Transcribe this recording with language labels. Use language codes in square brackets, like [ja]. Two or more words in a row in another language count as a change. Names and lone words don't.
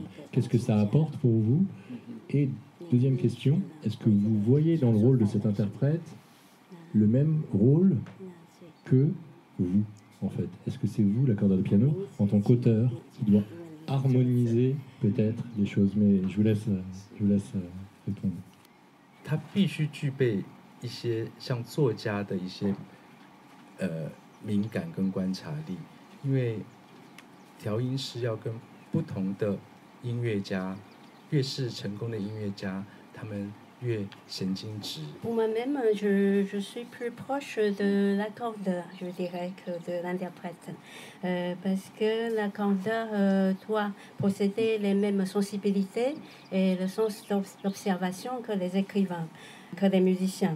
[fr] Qu'est-ce que ça apporte pour vous? Et deuxième question, est-ce que vous voyez dans le rôle de cet interprète le même rôle que vous, en fait? Est-ce que c'est vous, l'accordeur de piano, en tant qu'auteur, qui doit harmoniser peut-être les choses? Mais je vous laisse répondre. [zh] 他必须具备一些像作家的一些敏感跟观察力，因为调音师要跟不同的音乐家，越是成功的音乐家，他们越神经质。 [fr] Pour moi-même, je suis plus proche de l'accordeur, je dirais, que de l'interprète. Parce que l'accordeur doit posséder les mêmes sensibilités et le sens d'observation que les écrivains, que les musiciens.